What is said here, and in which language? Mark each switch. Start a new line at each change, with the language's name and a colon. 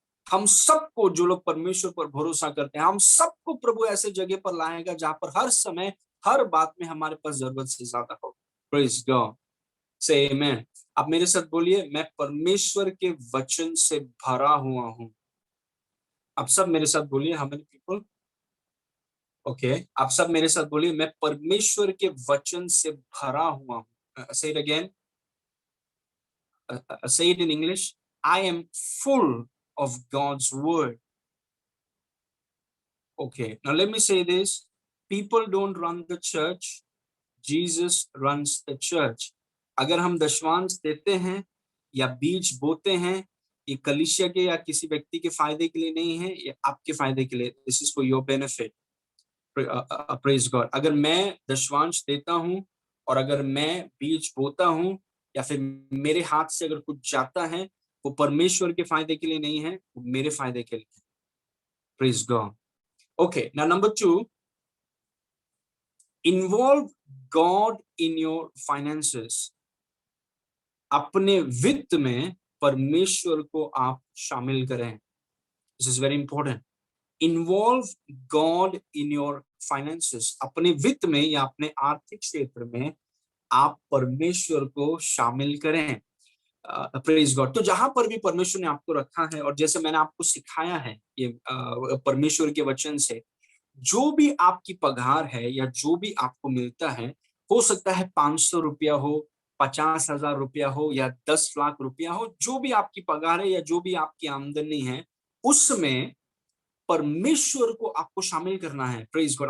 Hindi: हम सबको, जो लोग परमेश्वर पर भरोसा करते हैं, हम सबको प्रभु ऐसे जगह पर लाएगा जहां पर हर समय, हर बात में हमारे पास जरूरत से ज्यादा हो।
English: Praise God. Say amen.
Hindi: आप मेरे साथ बोलिए, मैं परमेश्वर के वचन से भरा हुआ हूं। आप सब मेरे साथ बोलिए,
English: How many people? Okay,
Hindi: आप सब मेरे साथ बोलिए, मैं परमेश्वर के वचन से भरा हुआ हूं।
English: Say it again, say it in English. I am full of God's word. Okay, now let me say this. People don't run the church. Jesus runs the church.
Hindi: अगर हम दशमांश देते हैं या बीज बोते हैं, ये कलीसिया के या किसी व्यक्ति के फायदे के लिए नहीं है, ये आपके फायदे के लिए।
English: This is for your benefit. Praise God.
Hindi: अगर मैं दशमांश देता हूं और अगर मैं बीज बोता हूं या फिर मेरे हाथ से अगर कुछ जाता है, वो परमेश्वर के फायदे के लिए नहीं है, वो मेरे फायदे के लिए है।
English: Praise God. Okay, now number 2, involve God in your finances.
Hindi: अपने वित्त में परमेश्वर को आप शामिल करें.
English: This is very important. Involve God in your finances.
Hindi: अपने वित्त में या अपने आर्थिक क्षेत्र में आप परमेश्वर को शामिल करें.
English: Praise God.
Hindi: तो जहां पर भी परमेश्वर ने आपको रखा है, और जैसे मैंने आपको सिखाया है ये परमेश्वर के वचन से, जो भी आपकी पगार है या जो भी आपको मिलता है, हो सकता है 500 रुपया हो, 50,000 रुपया हो या 10 लाख रुपया हो, जो भी आपकी पगार है या जो भी आपकी आमदनी है, उसमें परमेश्वर को आपको शामिल करना है. Praise God.